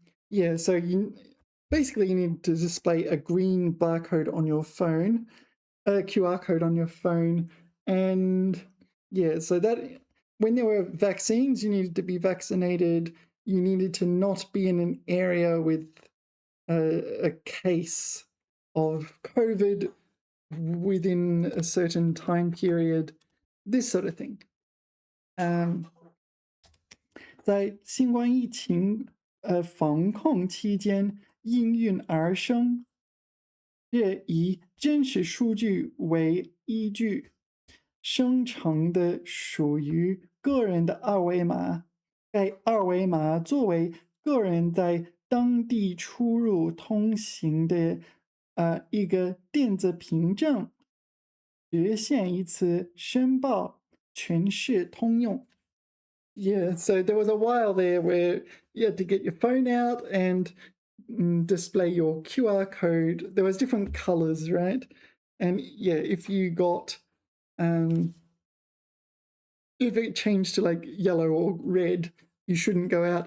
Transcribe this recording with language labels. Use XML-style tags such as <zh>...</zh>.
<en>Yeah, so you basically you need to display a green barcode on your phone, a QR code on your phone, and yeah, so that when there were vaccines, you needed to be vaccinated. You needed to not be in an area with a case of COVID within a certain time period, this sort of thing.</en> <zh>在新冠疫情防控期间应运而生，这以真实数据为依据生成的属于个人的二维码。该二维码作为个人在当地出入通行的一个电子凭证，实现一次申报，全市通用。</zh> <en>Yeah, so there was a while there where you had to get your phone out and display your QR code. There was different colors, right? And yeah, if you got if it changed to like yellow or red, you shouldn't go out.</en>